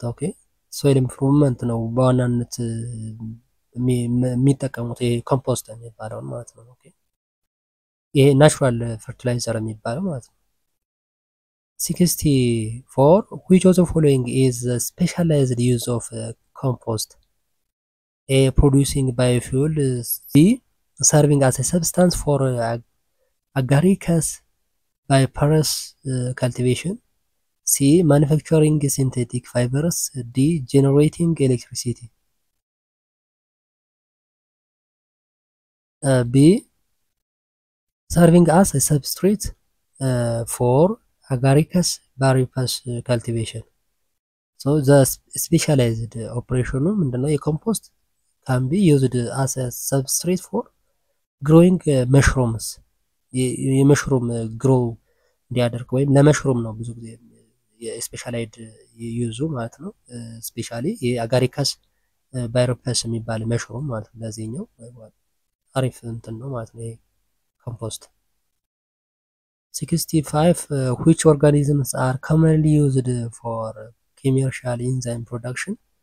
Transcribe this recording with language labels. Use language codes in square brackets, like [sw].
[en] Okay, soil improvement [am] ነው በዋናነት የሚጠቀሙት ይሄ ኮምፖስት የሚባለው ማለት ነው። ኦኬ ይሄ ናቹራል ፈርቲላይዘር የሚባለው ማለት ነው። 64 [en] which of the following is the specialized use of compost? A. Producing biofuel. C. Serving as a substance for agaricus biparous cultivation. C. Manufacturing synthetic fibers. D. Generating electricity. B. Serving as a substrate for agaricus biparous cultivation. So the specialized operation [am] ምንድነው? የኮምፖስት [en] can be used as a substrate for growing mushrooms. [am] የመሽሩም ግሮው እንዲያደርግ ወይም ለመሽሩም ነው ብዙ ጊዜ የስፔሻላይድ ዩዙ ማለት ነው። ስፔሻሊ የአጋሪካስ ባይሮፐስ የሚባል መሽሩም ማለት ነው። ለዚህኛው አሪፍ እንትን ነው ማለት ነው ኮምፖስት። 65 [en] which organisms are commonly used for commercial enzyme production?